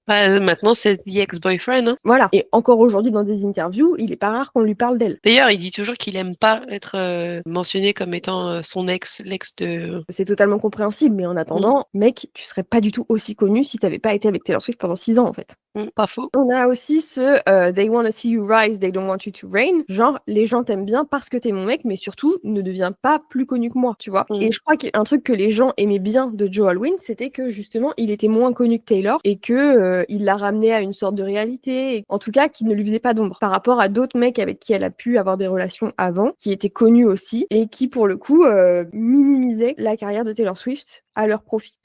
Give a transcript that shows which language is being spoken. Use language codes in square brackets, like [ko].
[fr] Maintenant, c'est The Ex-Boyfriend. Hein. Voilà. Et encore aujourd'hui, dans des interviews, il est pas rare qu'on lui parle d'elle. D'ailleurs, il dit toujours qu'il aime pas être mentionné comme étant son l'ex de... C'est totalement compréhensible, mais en attendant, mec, tu serais pas du tout aussi connu si t'avais pas été avec Taylor Swift pendant 6 ans, en fait. Pas faux. On a aussi ce [en] They wanna see you rise, they don't want you to reign. [fr] Genre, les gens t'aiment bien parce que t'es mon mec, mais surtout, ne deviens pas plus connu que moi, tu vois. Et je crois qu'un truc que les gens aimaient bien de Joe Alwyn, c'était que justement, il était moins connu que Taylor et que il l'a ramené à une sorte de réalité. Et, en tout cas, qu'il ne lui faisait pas d'ombre par rapport à d'autres mecs avec qui elle a pu avoir des relations avant, qui étaient connus aussi et qui, pour le coup, minimisaient la carrière de Taylor Swift à leur profit.